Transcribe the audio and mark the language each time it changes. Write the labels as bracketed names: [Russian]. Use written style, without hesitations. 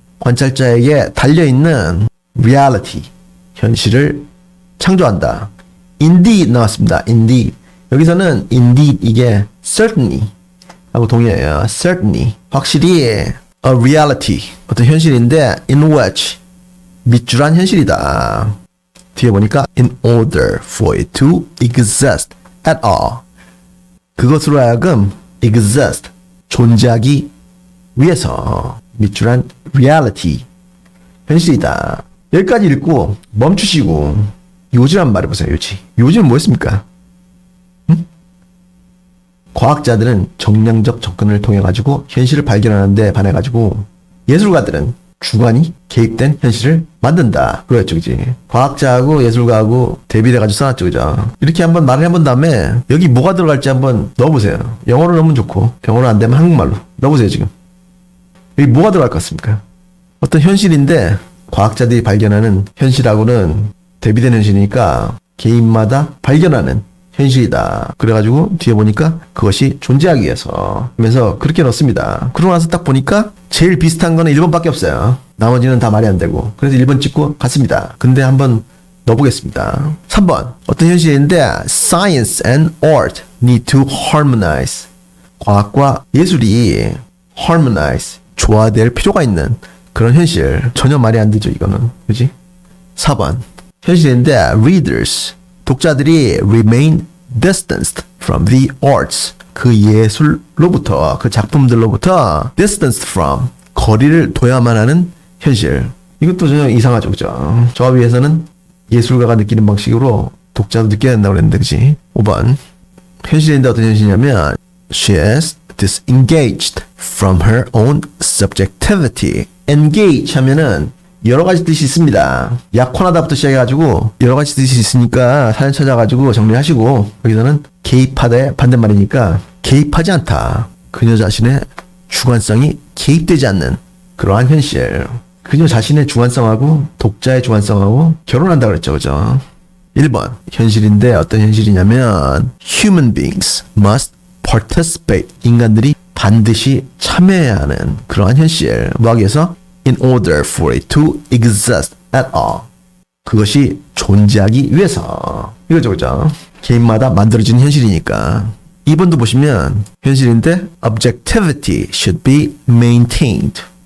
[Korean] 관찰자에게 달려있는 reality, 현실을 창조한다. indeed 나왔습니다. indeed. 여기서는 indeed 이게 certainly 하고 동의해요. [English] certainly. [Korean] 확실히 a reality, 어떤 현실인데 [English] in which [Korean] 밑줄한 현실이다. 뒤에 보니까 [English] in order for it to exist at all. [Korean] 그것으로 하여금 exist, 존재하기 위해서 밑줄한 reality, 현실이다. 여기까지 읽고 멈추시고 요즘 한번 말해보세요. 요즘은 뭐였습니까? 과학자들은 정량적 접근을 통해 가지고 현실을 발견하는 데 반해 가지고 예술가들은 주관이 개입된 현실을 만든다. 그거였죠, 그지? 과학자하고 예술가하고 대비돼 가지고 써놨죠, 그죠? 이렇게 한번 말을 해본 다음에 여기 뭐가 들어갈지 한번 넣어보세요. 영어로 넣으면 좋고 영어로 안 되면 한국말로 넣어보세요. 지금 여기 뭐가 들어갈 것 같습니까? 어떤 현실인데 과학자들이 발견하는 현실하고는 대비된 현실이니까 개인마다 발견하는 현실이다. 그래가지고 뒤에 보니까 그것이 존재하기 위해서 하면서 그렇게 넣습니다. 그러고 나서 딱 보니까 제일 비슷한 거는 1번밖에 없어요. 나머지는 다 말이 안 되고. 그래서 1번 찍고 갔습니다. 근데 한번 넣어보겠습니다. 3번. 어떤 현실인데 [English] Science and art need to harmonize. [Korean] 과학과 예술이 harmonize, 조화될 필요가 있는 그런 현실. 전혀 말이 안 되죠, 이거는. 그지? 4번. 현실인데 [English] readers, [Korean] 독자들이 [English] remain distanced from the arts. [Korean] 그 예술로부터, 그 작품들로부터 [English] distanced from, [Korean] 거리를 둬야만 하는 현실. 이것도 전혀 이상하죠, 그죠? 저와 비해서는 예술가가 느끼는 방식으로 독자도 느껴야 된다고 그랬는데, 그지? 5번. 현실인데 어떤 현실이냐면 [English] she is disengaged from her own subjectivity. [Korean] engage 하면은 여러 가지 뜻이 있습니다. 약혼하다부터 시작해가지고 여러 가지 뜻이 있으니까 사연 찾아가지고 정리하시고, 여기서는 개입하다의 반대말이니까 개입하지 않다. 그녀 자신의 주관성이 개입되지 않는 그러한 현실. 그녀 자신의 주관성하고 독자의 주관성하고 결혼한다고 그랬죠, 그죠? 1번. 현실인데 어떤 현실이냐면 [English] human beings must participate. [Korean] 인간들이 반드시 참여해야 하는 그러한 현실. 뭐하기 위해서? [English] In order for it to exist at all. [Korean] 그것이 존재하기 위해서. 이거죠, 그죠? 개인마다 만들어진 현실이니까. 2번도 보시면 현실인데 [English] objectivity should be maintained.